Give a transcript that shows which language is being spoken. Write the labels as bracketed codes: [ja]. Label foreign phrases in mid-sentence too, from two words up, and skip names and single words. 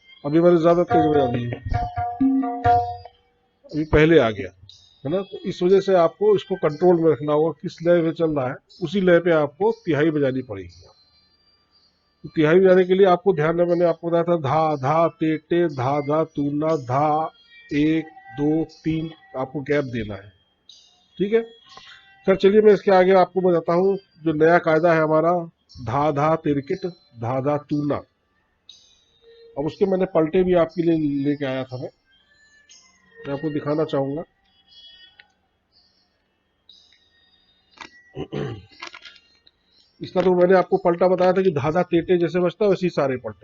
[hi] अभी मैंने ज्यादा तेज बजा दी है, अभी पहले आ गया है ना। तो इस वजह से आपको इसको कंट्रोल में रखना होगा, किस लय में चल रहा है उसी लय पे आपको तिहाई बजानी पड़ेगी। तो तिहाई बजाने के लिए आपको ध्यान है, मैंने आपको बताया था धा धा ते टे धा धा तूना धा, एक दो तीन आपको गैप देना है, ठीक है। सर चलिए मैं इसके आगे आपको बताता हूँ जो नया कायदा है हमारा, धा धा तिरकिट धा धा तूना। अब उसके मैंने पलटे भी आपके लिए लेके आया था, मैं आपको दिखाना चाहूंगा। इसका तो मैंने आपको पलटा बताया था कि धाधा तेटे जैसे बजता है वैसे ही सारे पलटे।